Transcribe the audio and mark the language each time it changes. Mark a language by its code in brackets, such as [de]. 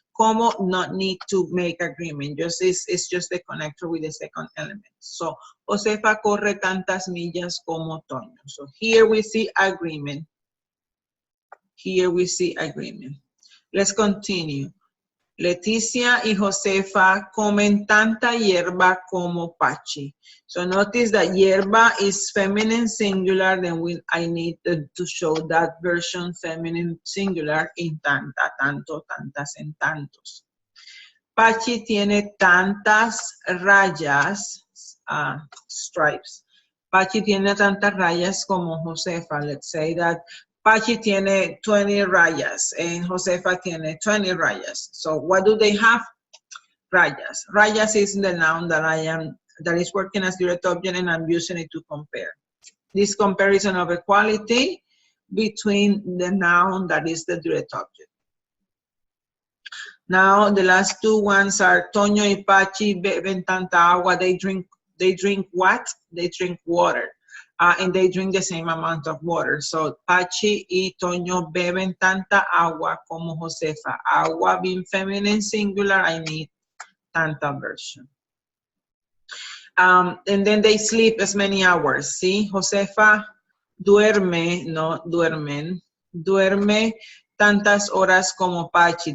[en] Como not need to make agreement, it's just the connector with the second element. [es] So Josefa corre tantas millas como Toño. [en] So here we see agreement. Here we see agreement. Let's continue. [es] Leticia y Josefa comen tanta hierba como Pachi. [en] So notice that hierba is feminine singular, then I need to show that version feminine singular in tanta, tanto, tantas, and tantos. [es] Pachi tiene tantas rayas, stripes. Pachi tiene tantas rayas como Josefa. [en] Let's say that [es] Pachi tiene 20 rayas and Josefa tiene 20 rayas. [en] So what do they have? Rayas. Rayas is the noun that is working as direct object, and I'm using it to compare. This comparison of equality between the noun that is the direct object. Now the last two ones are [es] Toño y Pachi beben tanta agua. [en] They drink what? They drink water. And they drink the same amount of water. [es] So Pachi y Toño beben tanta agua como Josefa. [en] Agua being feminine singular, I need tanta version. And then they sleep as many hours. See, [es] Josefa duerme, no duermen, duerme tantas horas como Pachi.